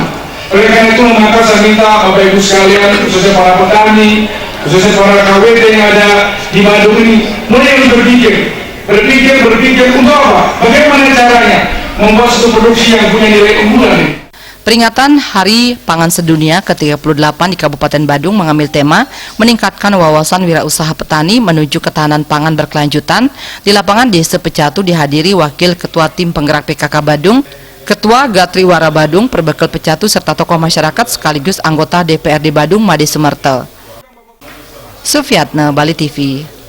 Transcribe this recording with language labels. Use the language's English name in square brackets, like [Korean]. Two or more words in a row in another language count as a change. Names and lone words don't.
[Indonesian] Oleh karena itu maka saya minta Bapak Ibu sekalian, khususnya para petani, khususnya para KWT yang ada di Badung ini, mulai berpikir untuk apa? Bagaimana caranya membuat suatu produksi yang punya nilai unggulan ini? Peringatan Hari Pangan Sedunia ke-38 di Kabupaten Badung mengambil tema meningkatkan wawasan wirausaha petani menuju ketahanan pangan berkelanjutan. Di lapangan Desa Pecatu dihadiri Wakil Ketua Tim Penggerak PKK Badung, Ketua Gatriwara Badung, Perbekal Pecatu, serta tokoh masyarakat sekaligus anggota DPRD Badung Made Sumertel. Sufiatna, Bali TV.